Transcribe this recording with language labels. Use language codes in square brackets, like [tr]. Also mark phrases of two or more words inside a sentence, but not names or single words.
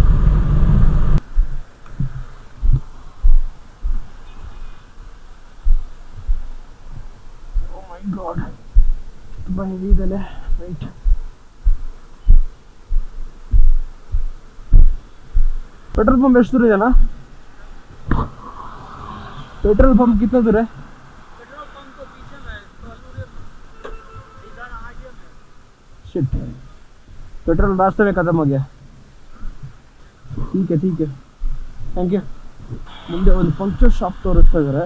[en] Oh my God, [kn] ತುಂಬ ಹೆವಿ ಇದೆಲ್ಲ. ರೈಟ್, [en] petrol pump [kn] ಎಷ್ಟು ದೂರ ಇದೆಯಲ್ಲ? [en] petrol pump [hi] कितना दूर है? [en] petrol pump [hi] तो पीछे में है, इधर आगे में। शिट, पेट्रोल रास्ते में खत्म हो गया. ठीक है, [en] thank you. [kn] ಮುಂದೆ ಒಂದು [en] puncture shop [kn] ತೋರಿಸ್ತಾ ಇದ್ದಾರೆ.